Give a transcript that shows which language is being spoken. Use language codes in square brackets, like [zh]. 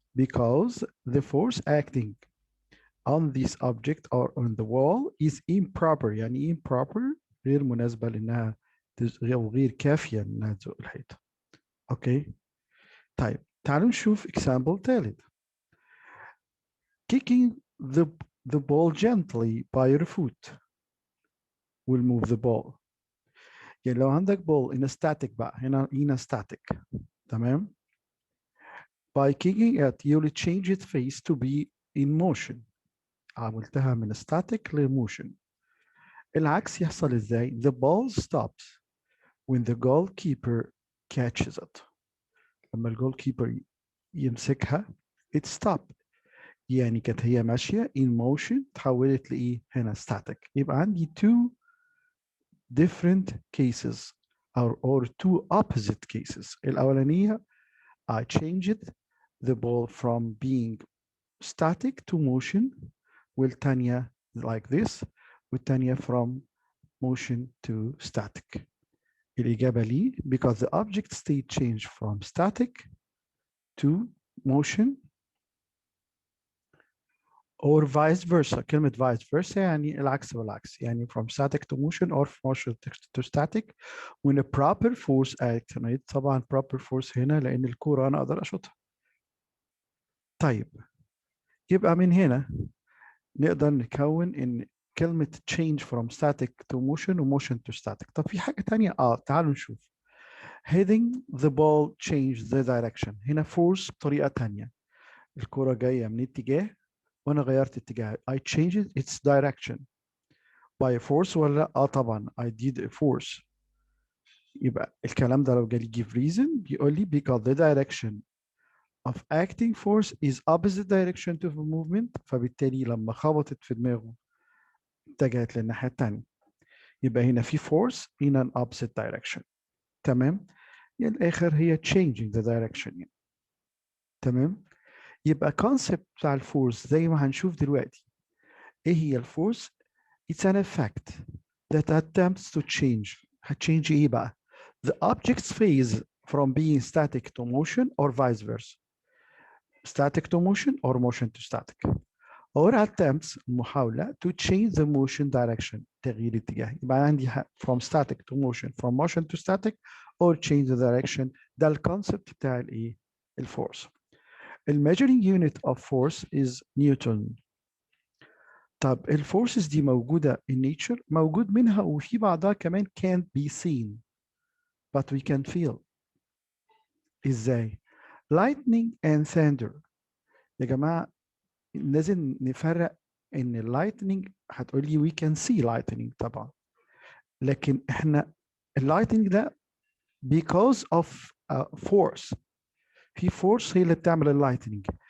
[en] Because the force acting on this object or on the wall is improper. [ar] يعني improper غير مناسبة لأنها أو غير كافية إنها تزق الحيطة. أوكي. طيب تعالوا نشوف example ثالث. [en] Kicking the ball gently by your foot will move the ball. [ar] يعني لو عندك [en] ball in a static [ar] بقى هنا in a static تمام. [en] By kicking it you'll change its face to be in motion. [ar] عملتها من static لmotion. العكس يحصل ازاي؟ [en] The ball stops when the goalkeeper catches it. [ar] لما الجول كيبر يمسكها [en] it stopped. [ar] يعني كانت هي ماشية [en] in motion [ar] تحولت لإيه؟ هنا static. [en] يبقى عندي two different cases or two opposite cases. الأولانية I changed the ball from being static to motion [ar] والتانية like this والتانية [en] from motion to static. [ar] الإجابة لي [en] because the object state changed from static to motion or vice versa. [ar] كلمة vice versa يعني العكس والعكس. يعني [en] from static to motion or from motion to static when a proper force acts on it. [ar] طبعا proper force هنا لأن الكورة أنا أقدر أشوطها. طيب يبقى من هنا نقدر نكون إن كلمة [en] change from static to motion [ar] و [en] motion to static. [ar] طب في حاجة تانية تعالوا نشوف. [en] heading the ball change the direction. [ar] هنا force بطريقة تانية. الكرة جاية من اتجاه وأنا غيرت اتجاه. [en] I changed its direction by a force [ar] ولا طبعا [en] I did a force. [ar] يبقى الكلام ده لو جالي [en] give reason [ar] بيقول لي [en] because the direction of acting force is opposite direction to the movement. [ar] فبالتالي لما خبطت في دماغه اتجهت للناحية التانية. يبقى هنا في [en] force in an opposite direction. [ar] تمام؟ يعني الآخر هي [en] changing the direction [ar] يعني. تمام؟ يبقى concept بتاع الفورس زي ما هنشوف دلوقتي. ايه هي الفورس؟ [en] It's an effect that attempts to change. [ar] هتشينج ايه بقى؟ [en] The object's phase from being static to motion or vice versa. Static to motion or motion to static. Or attempts [ar] محاولة [en] to change the motion direction. [ar] تغيير اتجاه. [en] يبقى عندي from static to motion, from motion to static or change the direction. [ar] ده الكونسبت بتاع الايه؟ الفورس. [en] measuring unit of force is Newton. [ar] طب الفورسز دي موجودة [en] in nature [ar] موجود منها وفي بعضها كمان [en] can't be seen but we can feel. ازاي؟ lightning and thunder. [ar] يا جماعة لازم نفرق ان lightning هتقول لي [en] we can see lightning [ar] طبعا لكن احنا lightning ده [en] because of force. [ar] في force هي اللي بتعمل اللايتنينج.